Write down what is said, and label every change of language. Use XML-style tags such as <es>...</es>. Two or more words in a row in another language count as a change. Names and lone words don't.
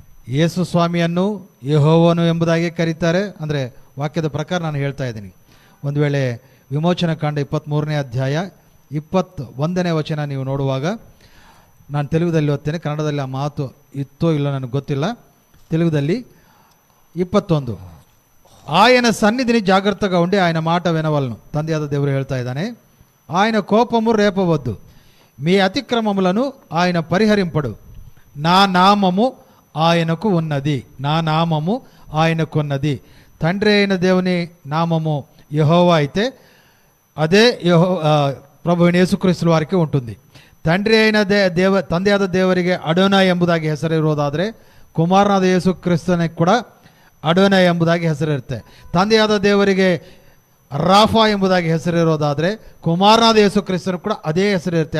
<kn>ಯೇಸು ಸ್ವಾಮಿಯನ್ನು ಯೆಹೋವನು ಎಂಬುದಾಗಿ ಕರೀತಾರೆ. ಅಂದರೆ ವಾಕ್ಯದ ಪ್ರಕಾರ ನಾನು ಹೇಳ್ತಾ ಇದ್ದೀನಿ. ಒಂದು ವೇಳೆ ವಿಮೋಚನ ಕಾಂಡ 23ನೇ ಅಧ್ಯಾಯ 21ನೇ ವಚನ ನೀವು ನೋಡುವಾಗ, ನಾನು ತೆಲುಗುದಲ್ಲಿ ಓದ್ತೇನೆ, ಕನ್ನಡದಲ್ಲಿ ಆ ಮಾತು ಇತ್ತೋ ಇಲ್ಲೋ ನನಗೆ ಗೊತ್ತಿಲ್ಲ. ತೆಲುಗುದಲ್ಲಿ 21,</kn> <te>ఆయన సన్నిధిని జాగ్రత్తగా ఉండి ఆయన మాట వినవలను. తండ్రియాద దేవుడు</te> <kn>ಹೇಳ್ತಾ ಇದ್ದಾನೆ,</kn> <te>ఆయన కోపము రేపవద్దు, మీ అతిక్రమములను ఆయన పరిహరింపడు, నా నామము ఆయనకు ఉన్నది, నా నామము ఆయనకు ఉన్నది. తండ్రి అయిన దేవుని నామము యెహోవా అయితే అదే</te> <kn>ಪ್ರಭುವಿನ ಯೇಸುಕ್ರಿಸ್ತ ವಾರಿಗೆ</kn> <te>ఉంటుంది.</te> <kn>ತಂದೆ ತಂದೆಯಾದ ದೇವರಿಗೆ ಅಡೋನಾಯ್ ಎಂಬುದಾಗಿ ಹೆಸರಿರುವುದಾದರೆ, ಕುಮಾರನಾದ ಯೇಸು ಕ್ರಿಸ್ತನಿಗೆ ಕೂಡ ಅಡೋನಾಯ್ ಎಂಬುದಾಗಿ ಹೆಸರಿರುತ್ತೆ. ತಂದೆಯಾದ ದೇವರಿಗೆ ರಾಫಾ ಎಂಬುದಾಗಿ ಹೆಸರಿರೋದಾದರೆ, ಕುಮಾರನಾದ ಯೇಸು ಕ್ರಿಸ್ತನಿಗೆ ಕೂಡ ಅದೇ ಹೆಸರಿರುತ್ತೆ.</kn>